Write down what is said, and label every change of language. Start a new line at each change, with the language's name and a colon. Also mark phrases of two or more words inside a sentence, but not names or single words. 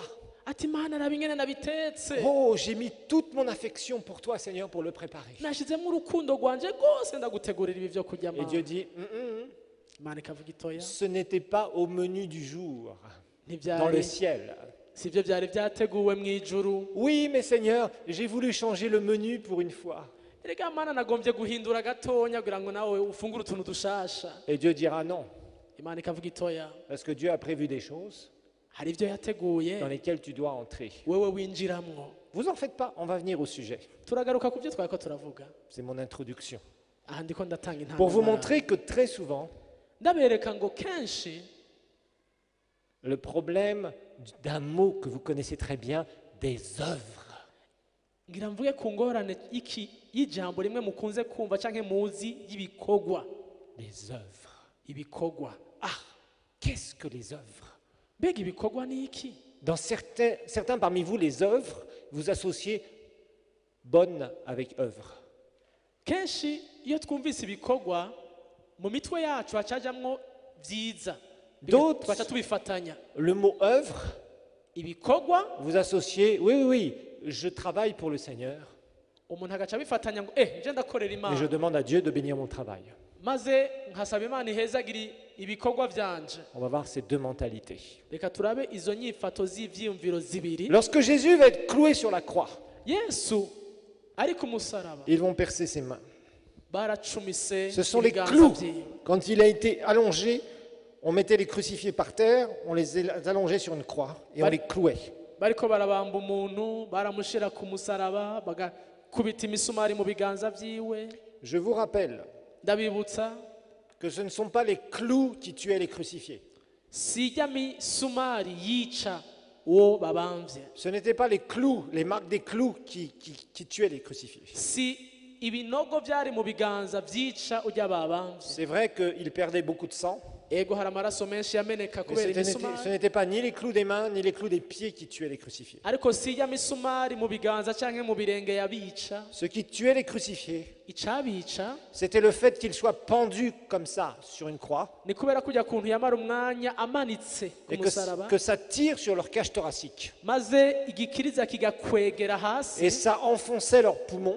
Rundi: ati imana araba ingene nabitetse
French: Oh, j'ai mis toute mon affection pour toi, Seigneur, pour le préparer.
Rundi: nashyizemo urukundo rwanje rwose ndagutegurira ibi byo kurya
French: Et Dieu dit,
Rundi: imana ikavuga itoya
French: ce n'était pas au menu du jour, dans
Rundi: ntibyari
French: le ciel.
Rundi: si byo byari byateguwe mu ijuru
French: Oui, mais Seigneur, j'ai voulu changer le menu pour une fois.
Rundi: erega mana nagombye guhindura gatonya kugira ngo nawe ufungure utuntu dushasha
French: Et Dieu dira non,
Rundi: imana ikavuga itoya
French: parce que Dieu a prévu des choses
Rundi: hari ibyo yateguye
French: dans lesquelles tu dois entrer.
Rundi: wewe winjiramwo
French: Vous en faites pas, on va venir au sujet.
Rundi: turagaruka ku byo twari ko turavuga
French: C'est mon introduction.
Rundi: aha ndiko ndatanga
French: Pour vous
Rundi: intangamara
French: montrer que très souvent,
Rundi: ndabereka ngo kenshi
French: le problème d'un mot que vous connaissez très bien, des œuvres.
Rundi: ngira mvuge ku ngorane y'ijambo rimwe mukunze kumva cyangwa muzi y'ibikorwa
French: Les œuvres.
Rundi: ibikorwa
French: Ah, qu'est-ce que les œuvres?
Rundi: mbega ibikorwa ni iki
French: Dans certains parmi vous, les œuvres, vous associez bonne avec œuvre.
Rundi: kenshi iyo twumvise ibikorwa mu mitwe yacu hacajamwo byiza
French: D'autres-
Rundi: twaca tubifatanya
French: Le mot œuvre,
Rundi: ibikorwa
French: vous associez, oui, je travaille pour le Seigneur,
Rundi: umuntu agaca abifatanya ngo nje ndakorera
French: mais
Rundi: imana
French: je demande à Dieu de bénir mon travail.
Rundi: maze nkasaba imana ihezagira ibikorwa byanje.
French: On va voir ces deux mentalités.
Rundi: Reka turabe izo nyifato z'ivyiyumviro zibiri.
French: Lorsque Jésus va être cloué sur la croix,
Rundi: Yesu ari ku musaraba
French: ils vont percer ses mains.
Rundi: baracumise
French: Ce sont les
Rundi: ibiganza
French: clous.
Rundi: vyiwe.
French: Quand il a été allongé, on mettait les crucifiés par terre, on les allongeait sur une croix et on les clouait.
Rundi: Bariko barabamba umuntu baramushira ku musaraba bagakubita imisumari mu biganza vyiwe.
French: Je vous rappelle
Rundi: Ndabibutsa
French: que ce ne sont pas les clous qui tuaient les crucifiés.
Rundi: sijya misumari yica uwo babamvye,
French: Ce n'étaient pas les clous, les marques des clous qui tuaient les crucifiés.
Rundi: si ibinogo vyari mu biganza vyica urya babamvye.
French: C'est vrai qu'ils perdaient beaucoup de sang,
Rundi: Ego hari amaraso menshi yameneka
French: mais
Rundi: kubera
French: ce
Rundi: imisumari,
French: n'était pas ni les clous des mains ni les clous des pieds qui tuaient les crucifiés.
Rundi: ariko sijya misumari mu biganza canke mu birenge yabica.
French: Ce qui tuait les crucifiés,
Rundi: Icabica
French: c'était le fait qu'ils soient pendus comme ça sur une croix
Rundi: ni kubera kujya kuntu yamara umwanya amanitse ku
French: et
Rundi: musaraba,
French: que ça tire sur leur cage thoracique.
Rundi: maze igikiriza kigakwegera hasi,
French: Et ça enfonçait leurs poumons,